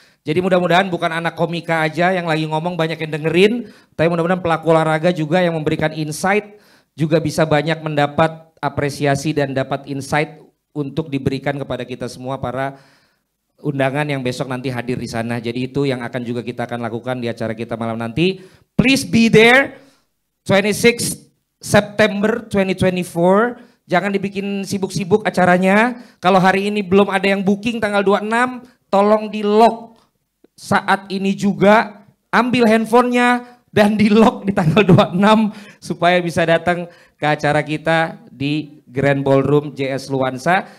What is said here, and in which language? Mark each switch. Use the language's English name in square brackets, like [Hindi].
[Indonesian] Jadi mudah-mudahan bukan anak komika aja yang lagi ngomong banyak yang dengerin, tapi mudah-mudahan pelaku olahraga juga yang memberikan insight juga bisa banyak mendapat apresiasi dan dapat insight untuk diberikan kepada kita semua para undangan yang besok nanti hadir di sana. Jadi itu yang akan juga kita akan lakukan di acara kita malam nanti. [English] Please be there 26 September 2024. [Indonesian] Jangan dibikin sibuk-sibuk acaranya. Kalau hari ini belum ada yang booking tanggal 26, tolong di lock saat ini juga. Ambil handphonenya dan di lock di tanggal 26 supaya bisa datang ke acara kita di Grand Ballroom JS Luansa.